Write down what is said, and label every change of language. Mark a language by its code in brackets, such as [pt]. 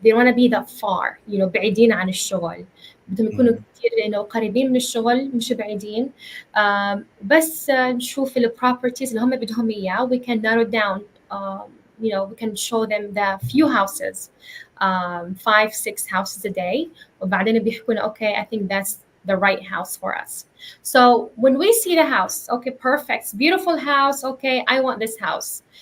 [en] They don't want to be that far, [ar] بعيدين عن الشغل. بدهم يكونوا كتير قريبين من الشغل، مش بعيدين. بس نشوف البروبرتيز اللي هم بدهم إياه. [en] We can narrow down, we can show them the few houses, 5, 6 houses a day. [ar] وبعدين بيحكوا [en] okay, I think that's the right house for us. So when we see the house, okay, perfect, beautiful house, okay, I want this house.